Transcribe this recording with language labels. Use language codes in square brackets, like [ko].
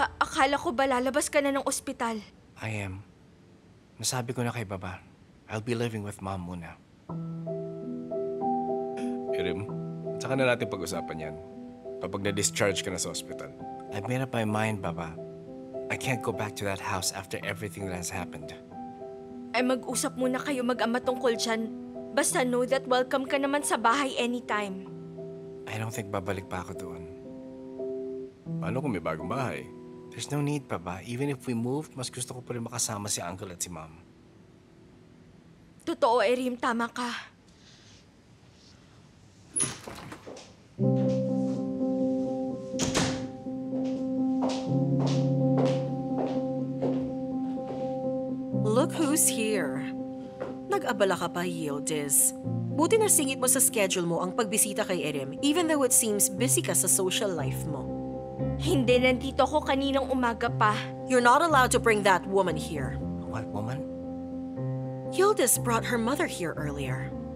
[tl] Akala ko ba lalabas ka na ng ospital? [en] I am. [tl] Nasabi ko na kay Baba. [en] I'll be living with Mom [tl] muna. Erim, saka na natin pag-usapan yan. Kapag na-discharge ka na sa ospital. [en] I've made up my mind, Baba. I can't go back to that house after everything that has happened. [tl] Ay mag-usap muna kayo mag-ama tungkol dyan. Basta [en] know that [tl] welcome ka naman sa bahay anytime. [en] I don't think [tl] babalik pa ako doon. Paano kung may bagong bahay? [en] There's no need, Baba. Even if we moved, [tl] mas gusto ko pa rin makasama si Uncle at si Mom. Totoo, Erim, tama ka. [en] Look who's here. [tl] Nag-abala ka pa, Yildiz. Buti na singit mo sa schedule mo ang pagbisita kay Erim, [en] even though it seems [tl] busy ka sa social life mo. Hindi, nandito ako kaninang umaga pa. [en] You're not allowed to bring that woman here. What woman? Yildiz brought her mother here earlier.